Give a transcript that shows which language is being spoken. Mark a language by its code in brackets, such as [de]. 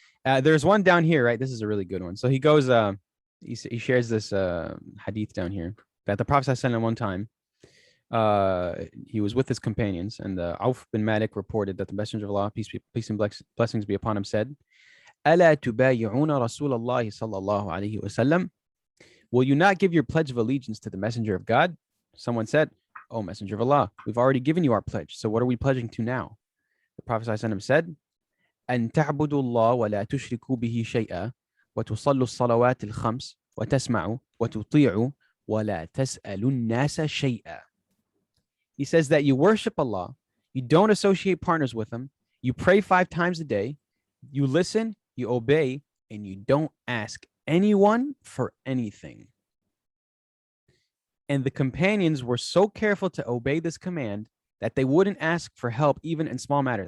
[en] There's one down here, right? This is a really good one. So he goes, he shares this hadith down here that the Prophet ﷺ one time, he was with his companions, and Auf bin Malik reported that the Messenger of Allah, peace and blessings be upon him, said, [ar] ألا تبايعون رسول الله صلى الله عليه وسلم? [en] Will you not give your pledge of allegiance to the Messenger of God? Someone said, "Oh, Messenger of Allah, we've already given you our pledge. So what are we pledging to now?" The Prophet ﷺ said, [ar] أن تعبدوا الله ولا تشركوا به شيئا وتصلوا الصلوات الخمس وتسمعوا وتطيعوا ولا تسألوا الناس شيئا. [en] He says that you worship Allah, you don't associate partners with him, you pray 5 times a day, you listen, you obey, and you don't ask anyone for anything. And the companions were so careful to obey this command that they wouldn't ask for help even in small matters.